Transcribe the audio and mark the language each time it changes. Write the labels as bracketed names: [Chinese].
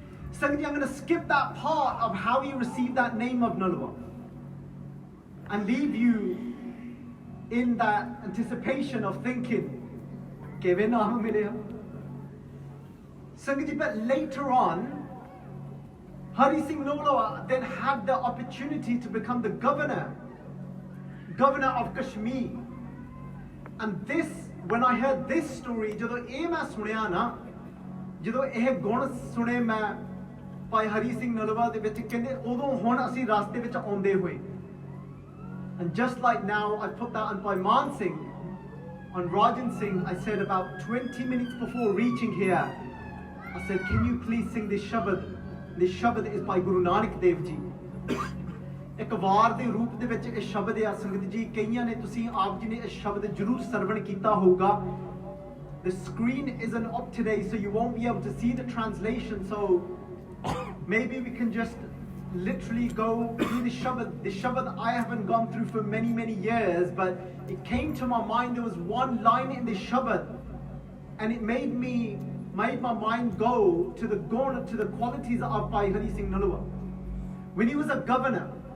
[English] Secondly, I'm going to skip that part of how he received that name of Nalwa and leave you in that anticipation of thinking, but later on, Hari Singh Nalwa then had the opportunity to become the governor of Kashmir. And this, when I heard this story, [Punjabi] ਜਦੋਂ ਇਹ ਮੈਂ ਸੁਣਿਆ ਨਾ ਜਦੋਂ ਇਹ ਗੁਣ ਸੁਣੇ ਮੈਂ ਭਾਈ ਹਰੀ ਸਿੰਘ ਨਲਵਾ ਦੇ ਵਿੱਚ ਕਹਿੰਦੇ ਉਦੋਂ ਹੁਣ ਅਸੀਂ ਰਸਤੇ ਵਿੱਚ ਆਉਂਦੇ ਹੋਏ. [English] And just like now, I put that on Bhai Man Singh, on Rajan Singh, I said about 20 minutes before reaching here, I said, can you please sing this shabad? This shabad is by Guru Nanak Dev Ji. [Punjabi] ਇੱਕ ਵਾਰ ਦੇ ਰੂਪ ਦੇ ਵਿੱਚ ਇਹ ਸ਼ਬਦ ਆ ਸੰਗਤ ਜੀ ਕਈਆਂ ਨੇ ਤੁਸੀਂ ਆਪ ਜੀ ਨੇ ਇਹ ਸ਼ਬਦ ਜ਼ਰੂਰ ਸਰਵਣ ਕੀਤਾ ਹੋਊਗਾ. [English] The screen isn't up today, so you won't be able to see the translation, so maybe we can just literally go through the shabad I haven't gone through for many years, but it came to my mind. There was one line in the shabad, and it made my mind go to the qualities of Bhai Singh Nalwa when he was a governor.